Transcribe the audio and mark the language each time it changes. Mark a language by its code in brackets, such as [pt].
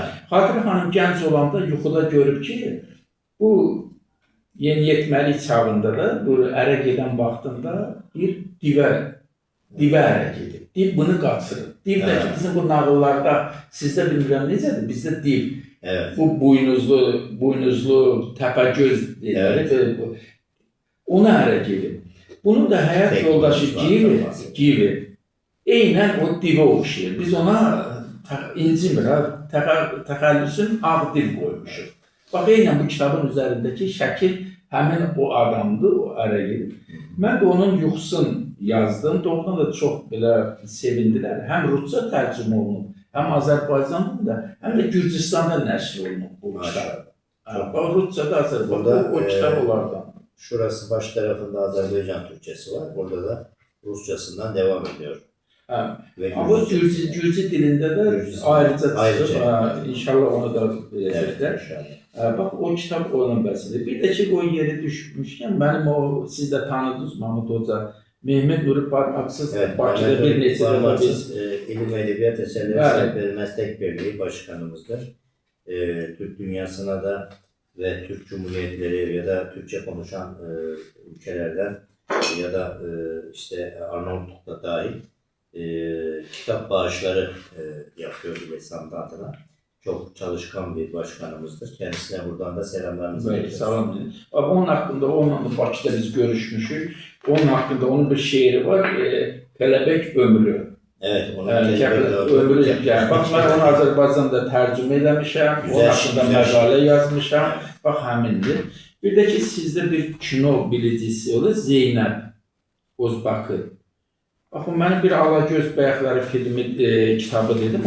[az] Xatirə xanım gənc olanda yuxuda görüb ki, bu yeniyetməlik çağında da bu ərə gedən vaxtında bir divə ərə gedib. Div bunu qaçırır. Div də ki, bizim bu nağıllarda, sizdə bilmirəm necədir, bizdə div. [tr] Evet. [az] Bu buynuzlu, təpəgöz deyilir. Ona ərə gedib. Bunun da həyat yoldaşı Gibi, eynən o divə oxşayır. Biz ona incimir, təxəllüsün ağ div qoymuşuq. Bax, eynən bu kitabın üzərindəki şəkil həmin o adamdır, o ərə gedib. Mən də onun yuxusunu yazdım. Doğrudan da çox belə sevindilər. Həm Rusca tərcümə olunub, həm Azərbaycanda da, həm də Gürcüstanda nəşr olunub bu kitab. Bax, Rusca da Azərbaycanda o kitab olardan. [tr] Şurası baş tarafında Azerbaycan Türkçesi var. Burada da Rusçasından devam ediyor. [az] Ama Gürcü dilinde de ayrıca çıxıb, inşallah onu da verəcəklər. Bax, o kitab onun bəsidir. Bir də ki, o yeri düşmüşkən, mənim o, siz də tanıdınız Mahmud Hoca, Mehmet Nuri Parmaksız, Bakıda bir neçə dəfə biz... [tr] İlim ve Edebiyat Eserleri Sahipleri Meslek Birliği Başkanımızdır. Türk dünyasına da ve Türk Cumhuriyetleri ya da Türkçe konuşan ülkelerden ya da işte Arnavutluk'ta dahil kitap bağışları yapıyor İlesam adına. Çok çalışkan bir başkanımızdır. Kendisine buradan da selamlarımızı iletiyoruz. [az] Salam deyin. Onun hakkında, onunla Bakıda biz görüşmüşük. Onun hakkında, onun bir şiiri var. [tr] Kelebek Ömrü. Evet, onun ömrü. [az] Yani, bak, ben onu Azərbaycanda tərcümə eləmişəm. Onun hakkında məqalə yazmışam. Bax, həmindir. Bir də ki, sizdə bir kino bilicisi olur. Zeynəb Özbakı. Bax, mənim bir Alagöz Bəyəkləri filmi kitabı dedim.